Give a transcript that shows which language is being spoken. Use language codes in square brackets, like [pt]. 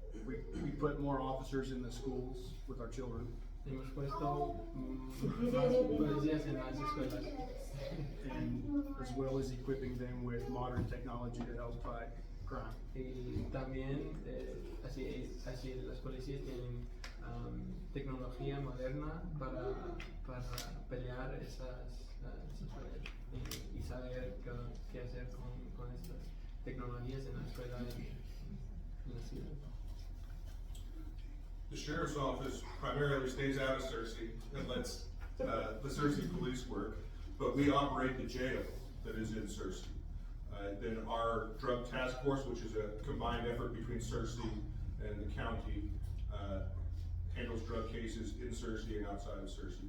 [en] We put more officers in the schools with our children. [es] Hemos puesto más policías en las escuelas. [en] And as well as equipping them with modern technology to help fight crime. [es] Y también así las policías tienen tecnología moderna para pelear esas peleas y saber qué hacer con estas tecnologías en la escuela en la ciudad. [en] The sheriff's office primarily stays out of Searcy and lets the Searcy police work, but we operate the jail that is in Searcy. Then our drug task force, which is a combined effort between Searcy and the county, handles drug cases in Searcy and outside of Searcy.